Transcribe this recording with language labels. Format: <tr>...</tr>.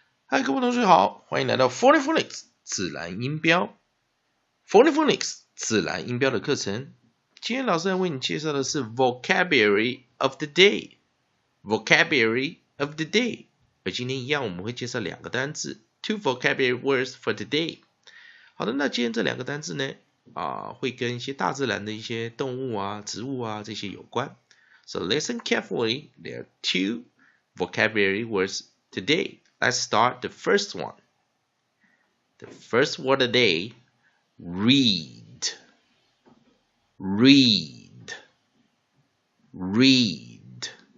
<zh>嗨，各位同学好，欢迎来到 Phonics 自然音标 Phonics 自然音标的课程。今天老师要为你介绍的是 Vocabulary of the Day。Vocabulary of the Day。而今天一样，我们会介绍两个单字 ，</zh> <en>two vocabulary words for today。</en> <zh>好的，那今天这两个单字呢，会跟一些大自然的一些动物啊、植物啊这些有关。</zh> <en>So listen carefully. There are two vocabulary words today. Let's start the first one. The first word of the day, read. Read. Read.</en>